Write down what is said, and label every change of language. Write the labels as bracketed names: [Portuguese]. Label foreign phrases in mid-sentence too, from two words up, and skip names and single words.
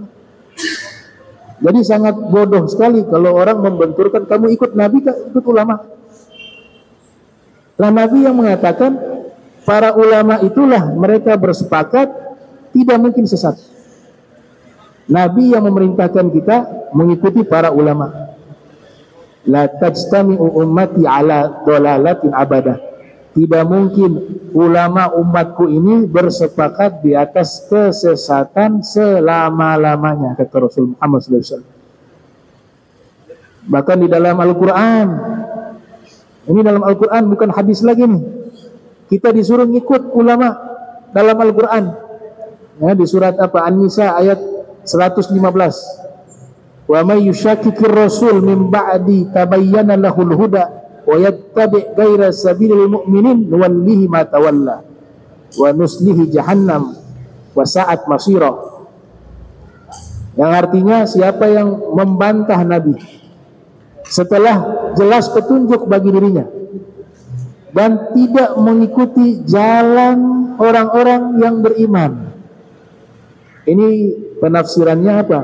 [Indonesian] Jadi sangat bodoh sekali kalau orang membenturkan, kamu ikut Nabi, ikut ulama. Nah, Nabi yang mengatakan, para ulama itulah mereka bersepakat, tidak mungkin sesat. Nabi yang memerintahkan kita mengikuti para ulama. [Arabic] لا تجتمع أمتي على ضلالة أبدا. [Indonesian] Tidak mungkin ulama umatku ini bersepakat di atas kesesatan selama-lamanya, kata Rasul Muhammad SAW. Bahkan di dalam Al-Quran, ini dalam Al-Quran bukan hadis lagi nih, kita disuruh ngikut ulama dalam Al-Quran. Ya, di surat apa? An-Nisa ayat 115. [Arabic] ومن يشاقق الرسول من بعد تبين له الهدى ويتبع غير سبيل المؤمنين نوله ما تولى ونصله جهنم وساءت مصيرا. [Indonesian] Yang artinya, siapa yang membantah Nabi setelah jelas petunjuk bagi dirinya dan tidak mengikuti jalan orang-orang yang beriman. Ini penafsirannya apa?